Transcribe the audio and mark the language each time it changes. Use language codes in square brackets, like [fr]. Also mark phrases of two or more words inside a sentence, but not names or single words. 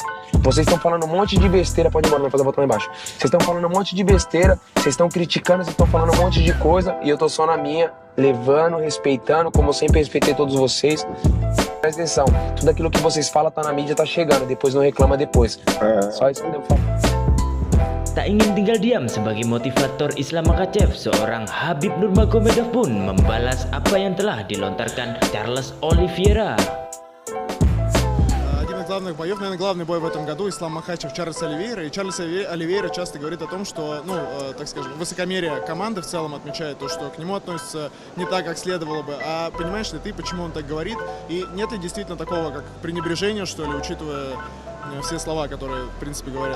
[pt] Vocês estão falando um monte de besteira, pode ir embora, vai fazer a volta lá embaixo. Vocês estão falando um monte de besteira, vocês estão criticando, vocês estão falando um monte de coisa e eu tô só na minha, levando, respeitando, como eu sempre respeitei todos vocês. Presta atenção, tudo aquilo que vocês falam tá na mídia, tá chegando, depois não reclama depois. Só isso que eu falo. [id] Tak ingin tinggal diam sebagai motivator Islam Makhachev, seorang Khabib Nurmagomedov pun membalas apa yang telah dilontarkan Charles Oliveira. [ru] Главных боев, наверное, главный бой в этом году Ислам Макхачев, Чарльз Оливейра. И Чарльз Оливейра часто говорит о том, что, так скажем, высокомерие команды в целом отмечает то, что к нему относятся не так, как следовало бы. А понимаешь ли ты, почему он так говорит? И нет ли действительно такого, как пренебрежения, что ли, учитывая все слова, которые, в принципе, говорят?